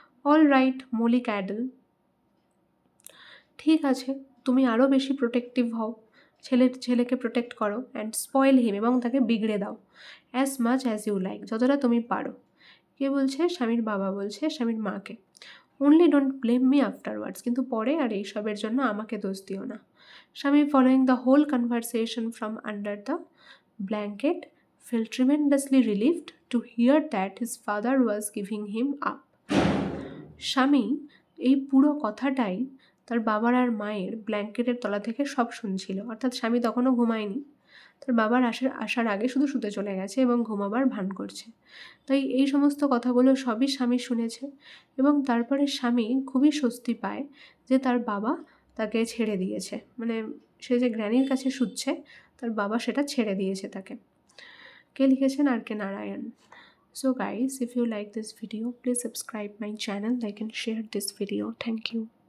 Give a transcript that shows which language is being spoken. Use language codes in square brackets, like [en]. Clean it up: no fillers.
[en] all right [bn] মোলি ক্যাডল, ঠিক আছে তুমি আরও বেশি প্রোটেক্টিভ হও, ছেলেকে প্রোটেক্ট করো, [en] and spoil him, [bn] এবং তাকে বিগড়ে দাও, [en] as much as you like, [bn] যতটা তুমি পারো। কে বলছে? স্বামীর বাবা বলছে স্বামীর মাকে। [en] only don't blame me afterwards, [bn] কিন্তু পরে আর এইসবের জন্য আমাকে দোষ দিও না। [en] স্বামী following the whole conversation from under the blanket felt tremendously relieved to hear that his father was giving him up. [bn] স্বামী এই পুরো কথাটাই তার বাবার আর মায়ের ব্ল্যাঙ্কেটের তলা থেকে সব শুনছিল, অর্থাৎ স্বামী তখনও ঘুমায়নি, তার বাবার আসার আগে শুধু শুতে চলে গেছে এবং ঘুমাবার ভান করছে। তাই এই সমস্ত কথাগুলো সবই স্বামী শুনেছে, এবং তারপরে স্বামী খুবই স্বস্তি পায় যে তার বাবা তাকে ছেড়ে দিয়েছে, মানে সে যে গ্র্যানির কাছে শুচ্ছে তার বাবা সেটা ছেড়ে দিয়েছে তাকে। কে লিখেছেন? আর কে Narayan. [en] So guys, if you like this video, please subscribe my channel, like and share this video. Thank you.